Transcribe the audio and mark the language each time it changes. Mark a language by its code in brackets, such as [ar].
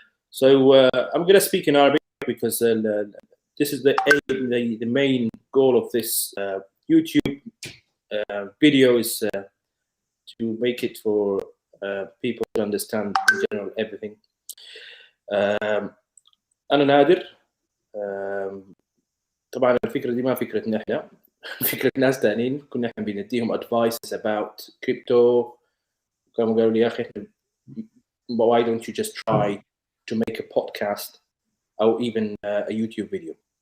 [en] So I'm going to speak in Arabic because this is the main goal of this YouTube video is to make it for people to understand in general everything. [ar] أنا نادر. طبعا الفكرة دي ما فكرتنا احنا، فكرة ناس تانيين كنا احنا بنديهم [en] advices about crypto. [ar] كانوا قالوا لي يا أخي [en] why don't you just try to make a podcast or even a YouTube video?